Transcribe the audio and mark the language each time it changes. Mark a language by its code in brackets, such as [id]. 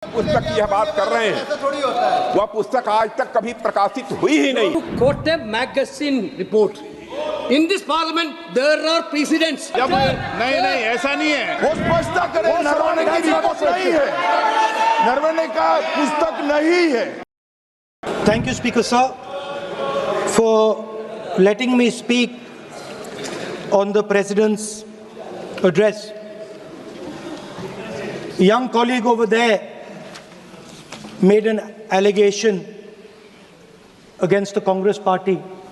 [hi] पुस्तक की यह बात कर रहे हैं, वह पुस्तक आज तक कभी प्रकाशित हुई ही नहीं। [en] Quote a magazine report. In this parliament, there are precedents. [hi] नहीं ऐसा नहीं है। वो स्पष्टता करें, नरवणे की रिपोर्ट नहीं है, नरवणे का पुस्तक नहीं है। [en] Thank you, Speaker Sir, for letting me speak on the President's address. A young colleague over there made an allegation against the Congress party.